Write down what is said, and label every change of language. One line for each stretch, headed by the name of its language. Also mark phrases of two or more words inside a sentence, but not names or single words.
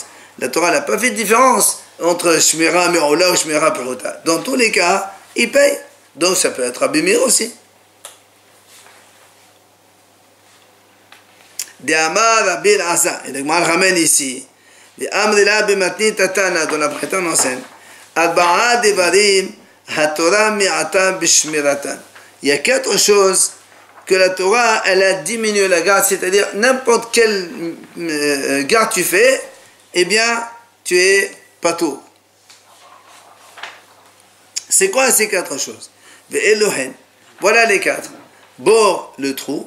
French: La Torah n'a pas fait de différence entre
Hebrew: שמירה מעולה
French: ou
Hebrew: שמירה פחותה.
French: Dans tous les cas, il paye. Donc ça peut être Rabbi Meir aussi.
Aramaic: דאמר רבי אלעזר.
French: Et le Gemara ramène ici.
Aramaic: דאמרי לה במתניתא תנא,
French: dans la Bretagne enseigne.
Hebrew: ארבעה דברים התורה מיעטה בשמירתן.
French: Il y a 4 choses que la Torah, elle a diminué la garde, c'est-à-dire n'importe quelle garde tu fais, eh bien, tu es pato. C'est quoi ces 4 choses? Ve'elohen, voilà les 4. Bor, le trou.